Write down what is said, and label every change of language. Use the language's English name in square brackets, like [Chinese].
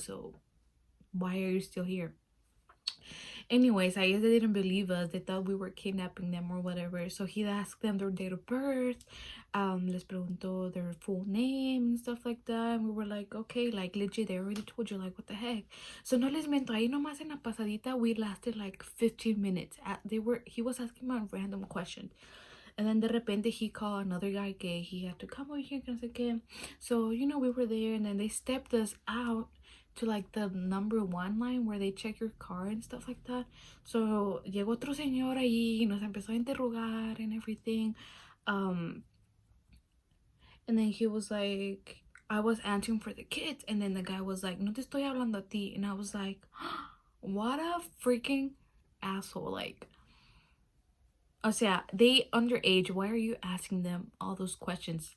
[English] So why are you still here? Anyways, I guess they didn't believe us. They thought we were kidnapping them or whatever. So he asked them their date of birth. [Spanish] Les preguntó [English] their full name and stuff like that. And we were like, okay, like legit, they already told you, like, what the heck. [Spanish] So no les miento, ahí nomás en la pasadita, [English] we lasted like 15 minutes. He was asking me random questions. And then [Spanish] de repente [English] he called another guy que he had to come over here, [Spanish] que no sé qué. [English] So, you know, we were there, and then they stepped us out to like the number 1 line where they check your car and stuff like that. [Spanish] So llegó otro señor ahí y nos empezó a interrogar [English] and everything. And then he was like, I was answering for the kids, and then the guy was like, [Spanish] no te estoy hablando a ti. [English] And I was like, what a freaking asshole. Like, [Spanish] o sea, [English] they underage, why are you asking them all those questions?